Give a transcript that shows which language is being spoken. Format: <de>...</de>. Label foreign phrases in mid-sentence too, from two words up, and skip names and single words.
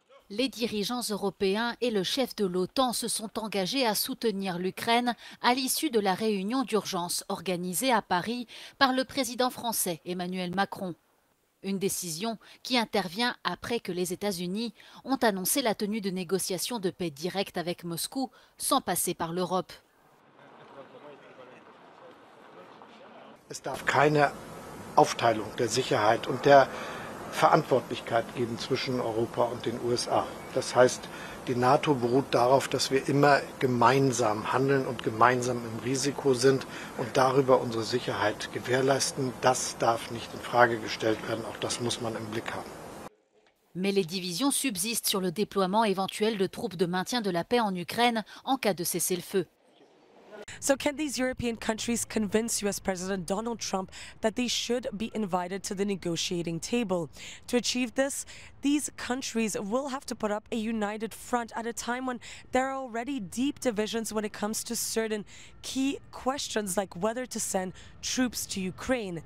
<fr>Les dirigeants européens et le chef de l'OTAN se sont engagés à soutenir l'Ukraine à l'issue de la réunion d'urgence organisée à Paris par le président français Emmanuel Macron. Une décision qui intervient après que les États-Unis ont annoncé la tenue de négociations de paix directes avec Moscou sans passer par l'Europe.</fr> <de>Es darf keine Aufteilung der Sicherheit und der Verantwortlichkeit geben zwischen Europa und den USA. Das heißt, die NATO beruht darauf, dass wir immer gemeinsam handeln und gemeinsam im Risiko sind und darüber unsere Sicherheit gewährleisten. Das darf nicht in Frage gestellt werden. Auch das muss man im Blick haben.</de> <fr>Mais les divisions subsistent sur le déploiement éventuel de troupes de maintien de la paix en Ukraine en cas de cessez-le-feu.</fr> <en>So can these European countries convince US President Donald Trump that they should be invited to the negotiating table? To achieve this, these countries will have to put up a united front at a time when there are already deep divisions when it comes to certain key questions like whether to send troops to Ukraine.</en>